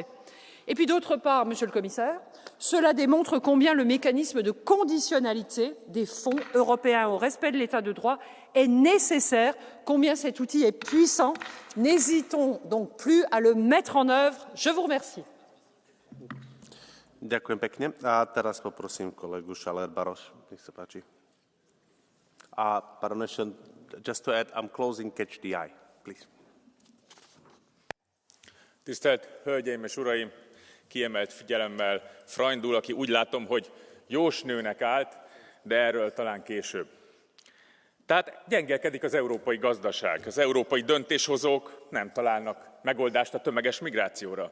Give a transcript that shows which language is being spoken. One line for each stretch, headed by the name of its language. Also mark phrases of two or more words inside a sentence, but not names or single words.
French: Et puis d'autre part, Monsieur le Commissaire, cela démontre combien le mécanisme de conditionnalité des fonds européens au respect de l'état de droit est nécessaire, combien cet outil est puissant. N'hésitons donc plus à le mettre en œuvre. Je vous remercie.
Slovak: Ďakujem pekne. A teraz poprosím kolegu Schaller-Baroš. Nech sa páči.
English: Pardon, just to add, I'm closing Catch the Eye, please.
Hungarian: Tisztelt Hölgyeim és Uraim! Kiemelt figyelemmel Freundul, aki úgy látom, hogy jósnőnek állt, de erről talán később. Tehát gyengelkedik az európai gazdaság. Az európai döntéshozók nem találnak megoldást a tömeges migrációra.